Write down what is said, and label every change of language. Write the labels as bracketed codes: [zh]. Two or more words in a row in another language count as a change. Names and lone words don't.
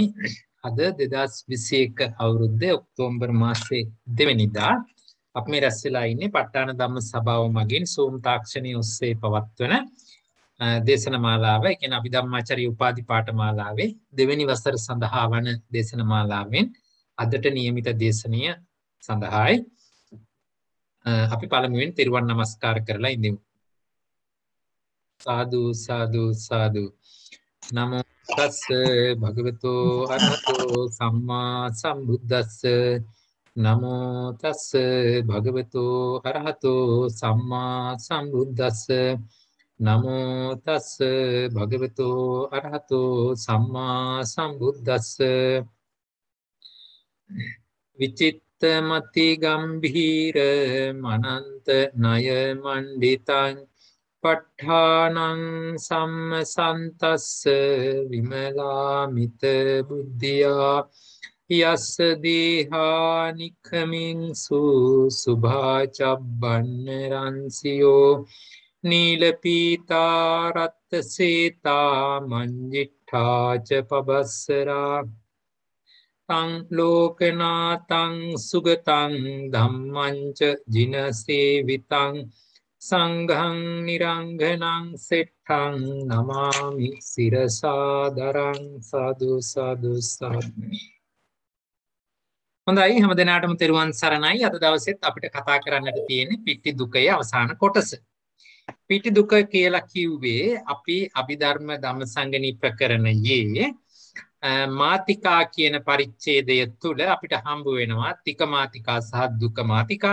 [si] අද 2021 අවුරුද්දේ ඔක්තෝබර් මාසයේ 2 වෙනිදා අපි මේ රැස් වෙලා ඉන්නේ ප ဋ ාණ ධම්ම සභාව මගින් Zoom තාක්ෂණය ඔස්සේ පවත්වන දේශනමාලාව. ඒ කියන්නේ අභිධම්මාචාර්ය උපාධි පාඨමාලාවේ දෙවෙනි වසර සඳහා වන දේශනමාලාවෙන් අදට නියමිත දේශනීය සඳහායි අපි පළමුවෙන් තෙරුවන් නමස්කාර කරලා ඉඳිමු. [pi] සාදු සාදු සාදු. නමෝ තස්ස භගවතු අරහතෝ සම්මා සම්බුද්දස්ස. නමෝ තස්ස භගවතු අරහතෝ සම්මා සම්බුද්දස්ස. නමෝ තස්ස භගවතු අරහතෝ සම්මා සම්බුද්දස්ස. විචිත්තමති ගම්භීර මනන්ත ණය මණ්ඩිතං ප ဋ ාණං සම්මසන්තස්ස විමලාමිත බුද්ධියා යස්ස දීහානික්ඛමින්සු සුභාචබ්බන්න රන්සියෝ නීලපීතා රත්ත සේතා මංජිට්ඨා ච පබස්සරා තං ලෝකනාතං සුගතං ධම්මං ච ජිනසේවිතං සංඝං නිරංගනං සෙට්ඨං නමාමි සිරසාදරං සාදු සාදු සාදු. [si] හොඳයි හැම දිනාටම තෙරුවන් සරණයි. අද දවසෙත් අපිට කතා කරන්නට තියෙන්නේ පිටි දුකේ අවසාන කොටස. පිටි දුක කියලා කිව්වේ අපි අභිධර්ම ධම්මසංගණී ප්‍රකරණයේ මාතිකා කියන පරිච්ඡේදය තුළ අපිට හම්බ වෙනවා [pi] තික මාතිකා [si] සහ [pi] දුක මාතිකා.